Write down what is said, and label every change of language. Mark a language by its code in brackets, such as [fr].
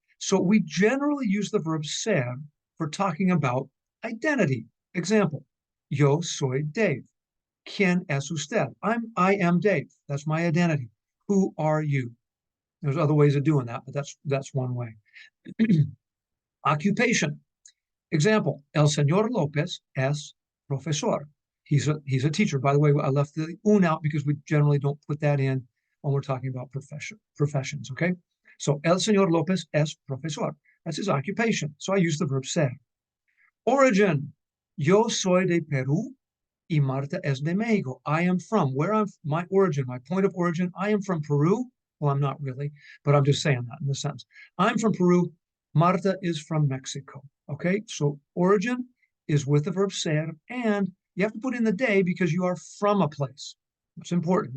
[en] So we generally use the verb ser for talking about identity. [es] Example, yo soy Dave. ¿Quién es usted? [en] I am Dave. That's my identity. Who are you? There's other ways of doing that, but that's one way. Occupation. [es] Example, el señor Lopez es profesor. [en] He's a teacher. By the way, I left the un out because we generally don't put that in when we're talking about professions, okay? So, [es] el señor Lopez es profesor. [en] That's his occupation. So I use the verb ser. Origin. [es] Yo soy de Perú y Marta es de Mexico. [en] I am from, my origin, my point of origin, I am from Peru. Well, I'm not really, but I'm just saying that in the sense. I'm from Peru. Marta is from Mexico. Okay, so origin is with the verb ser, and you have to put in the de because you are from a place. It's important.